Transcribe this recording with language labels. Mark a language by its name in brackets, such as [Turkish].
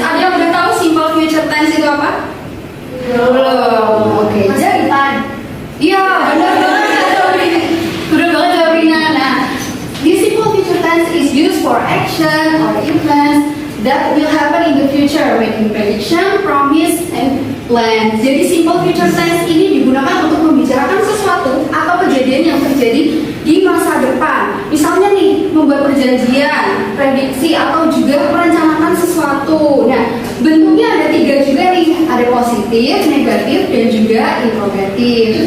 [Indonesian] Ada yang udah tahu simple future tense itu apa? Belum. Oke. Masa depan. Iya, benar banget. Benar banget jawabannya. [English] Nah, the simple future tense is used for action or events that will happen in the future, making prediction, promise, and plan. [Indonesian] Jadi simple future tense ini digunakan untuk membicarakan sesuatu atau kejadian yang terjadi di masa depan. Misalnya nih, membuat perjanjian, prediksi, atau juga merencanakan sesuatu. Nah, bentuknya ada 3 juga nih, ada positif, negatif, dan juga interrogatif.